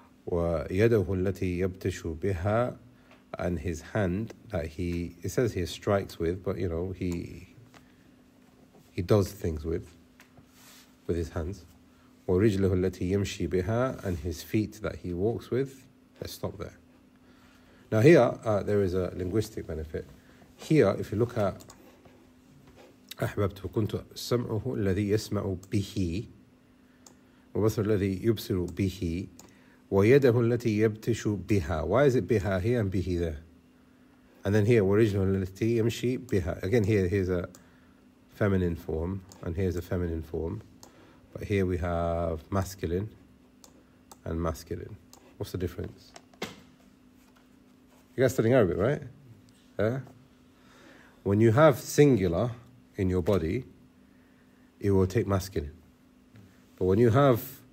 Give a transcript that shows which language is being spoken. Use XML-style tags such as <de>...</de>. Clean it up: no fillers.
<ar>وَيَدَهُ الَّتِي يَبْتَشُ بِهَا,</ar> <en>and His hand that He, it says He strikes with, but you know, He does things with His hands.</en> <ar>وَرِجْلَهُ الَّتِي يَمْشِي بِهَا,</ar> <en>and His feet that He walks with. Let's stop there. Now here, there is a linguistic benefit. Here, if you look at</en> <ar>أَحْبَبْتُ كُنْتُ سَمْعُهُ الَّذِي يَسْمَعُ بِهِ وَبَصْرُ الَّذِي يُبْصِرُ بِهِ وَيَدَهُ الَّتِي يَبْتِشُ بِهَا.</ar> <en>Why is it بِهَا here and بِهِ there? And then here,</en> <ar>وَرِجْلُهُ الَّتِي يَمْشِي بِهَا.</ar> <en>Again, here's a feminine form, and here's a feminine form. But here we have masculine and masculine. What's the difference? You guys studying Arabic, right? Yeah? When you have singular in your body, it will take masculine. But when you have</en>